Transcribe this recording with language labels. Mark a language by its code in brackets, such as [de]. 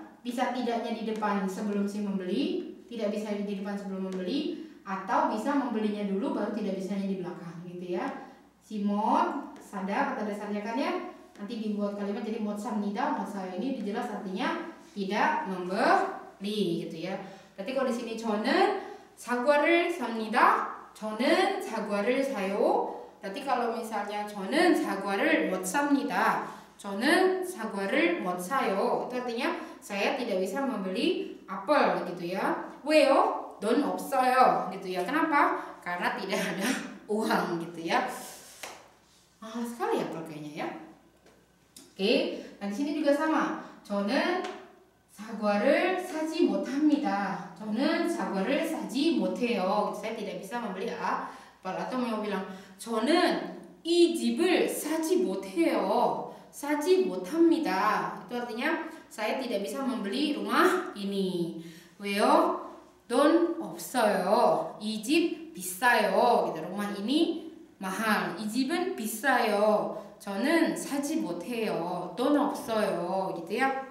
[id] Bisa tidaknya di depan sebelum si membeli, tidak bisa di depan sebelum membeli, atau bisa membelinya dulu baru tidak bisanya di belakang gitu ya. Si mot, sada kata dasarnya kan ya, nanti dibuat kalimat jadi [ko] mot samnida, mot sayo [id] ini jelas artinya tidak membeli gitu ya. Berarti kalau di sini [ko] 저는 사과를 삽니다, 저는 사과를 사요. [id] berarti kalau misalnya [ko] 저는 사과를 못 삽니다, 저는 사과를 못 사요, [id] itu artinya saya tidak bisa membeli apel gitu ya. [ko] 왜요? 돈 없어요 [id] gitu ya. Kenapa? Karena tidak ada uang gitu ya. Mahal sekali apel kayaknya ya. Oke, nah di sini juga sama. [ko] 저는 사과를 사지 못합니다. 저는 사과를 사지 못해요. [id] Saya tidak bisa membeli apel. Atau mau bilang [ko] 저는 이 집을 사지 못해요. 사지 못합니다. [id] Itu artinya saya tidak bisa membeli rumah ini. [ko] 왜요? 돈 없어요. 이 집 비싸요. [id] gitu. rumah ini mahal. [ko] 이 집은 비싸요. 저는 사지 못해요. 돈 없어요. [id] gitu ya.